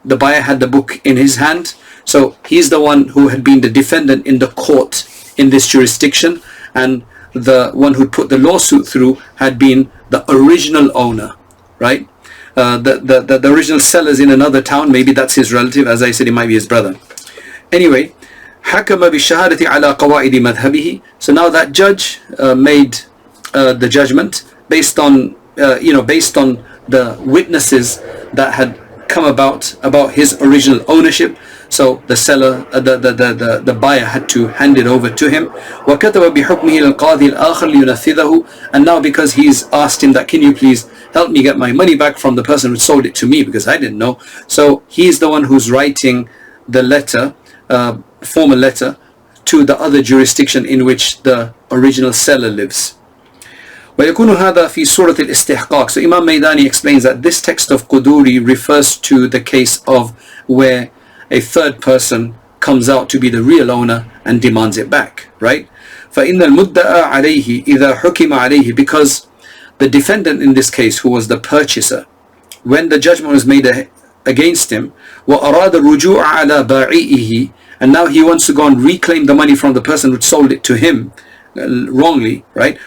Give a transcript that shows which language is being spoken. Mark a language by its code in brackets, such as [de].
[en] The buyer had the book in his hand, so he's the one who had been the defendant in the court in this jurisdiction, and the one who put the lawsuit through had been the original owner, right? The original seller's in another town, maybe that's his relative, as I said, it might be his brother. Anyway, [ar] حكم بالشهادة على قواعد مذهبه. [en] So now that judge made the judgment based on the witnesses that had come about his original ownership. So the seller, the buyer, had to hand it over to him. [ar] وكتب بحكمه للقاضي الآخر لينفذه. [en] And now because he's asked him that, can you please help me get my money back from the person who sold it to me, because I didn't know. So he's the one who's writing the letter, formal letter, to the other jurisdiction in which the original seller lives. [ar] ويكون هذا في سورة الاستحقاق. [en] So Imam Maydani explains that this text of Quduri refers to the case of where a third person comes out to be the real owner and demands it back, right? [ar] فإن المدعى عليه إذا حكم عليه, [en] because the defendant in this case, who was the purchaser, when the judgment was made against him, [ar] وأراد الرجوع على بائعه, [en] and now he wants to go and reclaim the money from the person who sold it to him wrongly, right?